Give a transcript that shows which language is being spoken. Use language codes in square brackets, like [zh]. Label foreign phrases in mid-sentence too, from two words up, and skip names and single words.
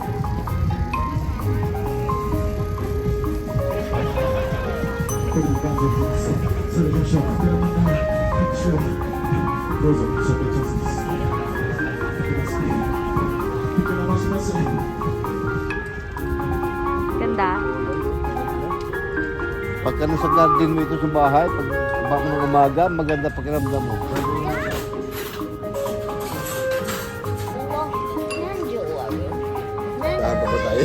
[ja] どうぞ、ショットチャンスです。膨らましますね。 [tl] Ganda. Pagka nasa garden mo ito sa bahay, pag baka ng umaga, maganda pakiramdam mo. Tama ba tayo?